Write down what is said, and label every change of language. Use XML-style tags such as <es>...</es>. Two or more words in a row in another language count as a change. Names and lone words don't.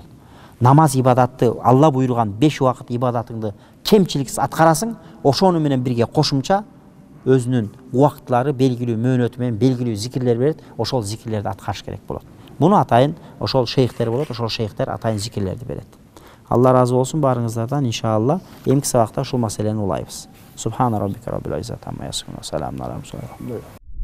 <ky>Намаз ибадатты, Алла буйруган 5 убакыт ибадатыңды кемчиликсиз аткарасың, ошону менен бирге кошумча өзүнүн убакытлары белгилүү мөөнөтү менен белгилүү зикирлер берет, ошол зикирлерди аткарыш керек болот. Муну атайын ошол шейхтер болот, ошол шейхтер атайын зикирлерди берет. Алла разы болсун баарыңыздардан, иншалла. Эмки сабакта ушул маселени улайбыз.</ky> <ar>سبحان ربك رب العزة عما يصفون وسلام على المرسلين.</ar>